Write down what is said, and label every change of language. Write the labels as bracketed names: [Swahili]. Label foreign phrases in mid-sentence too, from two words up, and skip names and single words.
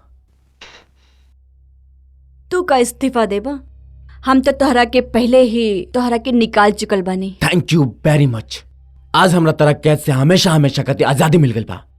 [Bhojpuri] तू का इस्तीफा देबा? हम तो तोहरा के पहले ही तोहरा के निकाल चुकल बानी। [English] Thank you very much. [Bhojpuri] आज हमरा तरह कैद से हमेशा हमेशा खातिर आजादी मिल गई बा।